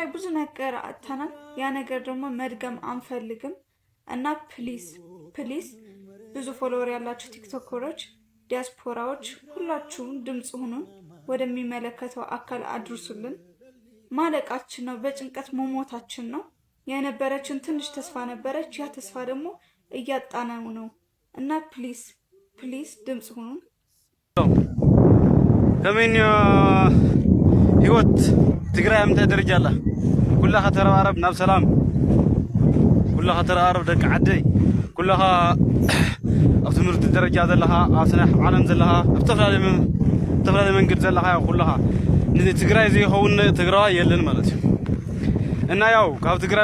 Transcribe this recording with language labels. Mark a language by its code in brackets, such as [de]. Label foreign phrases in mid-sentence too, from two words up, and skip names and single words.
[am] ብዙ ነገር አተናል። ያ ነገር ደግሞ መድገም አንፈልግም እና ፕሊዝ ብዙ ፎሎወር ያላችሁ ቲክቶከሮች፣ ዲያስፖራዎች ሁላችሁም ድምጽ ሁኑን። ወደሚመለከተው አካል አድርሱልን። ማለቃችን ነው፣ በጭንቀት መሞታችን ነው። የነበረችን ትንሽ ተስፋ ነበረች። ያ ተስፋ ደግሞ እያጣናው ነው እና ፕሊዝ ድምጽ ሁኑ። [ti] ከመን ህይወት ትግራይ አምተ ደረጃላ ኩላኻ ተረባረብ ናብ ሰላም ኩላኻ ተረባረብ ደቂ ዓደይ ኩላኻ ኣብ ትምህርቲ ደረጃ ዘለኻ ኣብ ስራሕ ዓለም ዘለኻ ኣብ ተፈላለየ መንገድ ዘለኻ ኩላኻ ንትግራይ ዘይኸውን ትግራዋይ የለን ማለት እዩ እና ያው ካብ ትግራይ